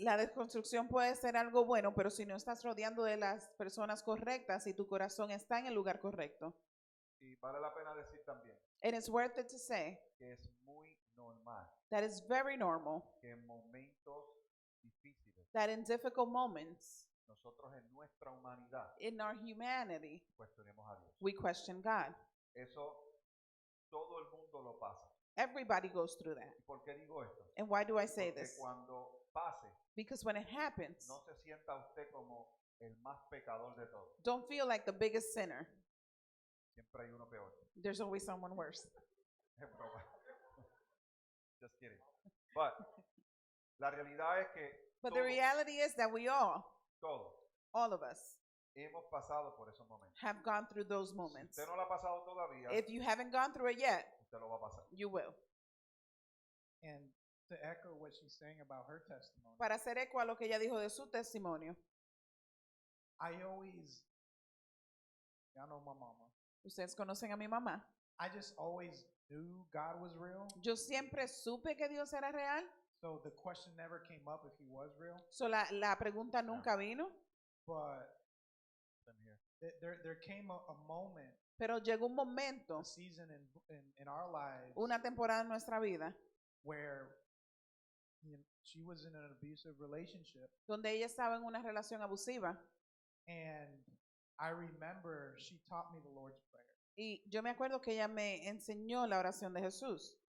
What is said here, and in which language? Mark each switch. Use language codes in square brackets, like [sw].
[es] La desconstrucción puede ser algo bueno, pero si no estás rodeando de las personas correctas y tu corazón está en el lugar correcto. Y vale la pena decir también [en] And it's worth it to say [es] que es muy normal [en] that it's very normal [es] que en momentos difíciles [en] that in difficult moments [es] nosotros en nuestra humanidad [en] in our humanity, [es] cuestionemos a Dios. [en] we question God. [es] Eso todo el mundo lo pasa. [en] Everybody goes through that. [es] ¿Y por qué digo esto? [en] And why do I say [es] Porque [en] this? [es] cuando pase, [en] Because when it happens, [es] no se sienta usted como el más pecador de todos. [en] don't feel like the biggest sinner. [es] Siempre hay uno peor. [en] There's always someone worse. [es] Es broma. [en] Just kidding. But [es] la realidad es que [en] But the [es] todos, [en] reality is that we [es] todos [en] all of us, [es] hemos pasado por esos momentos. [en] have gone through those [es] Si [en] moments. [es] usted no lo ha pasado todavía, [en] If you haven't gone through it yet, [es] usted lo va a pasar. [en] you will. And to echo what she's saying about her testimony, [es] Para hacer eco a lo que ella dijo de su testimonio, [en] I always, y'all know my mama, [es] ustedes conocen a mi mamá. [en] I just always knew God was real. [es] Yo siempre supe que Dios era real, [en] So the question never came up if he was real. [es] so la pregunta nunca vino, [en] But Same here. there came a moment, [es] pero llegó un momento, [en] a season in our lives [es] una temporada en nuestra vida, [en] where she was in an abusive relationship. [es] donde ella estaba en una relación abusiva. [en] And I remember she taught me the Lord's Prayer. [es] Y yo me acuerdo que ella me enseñó la oración de Jesús.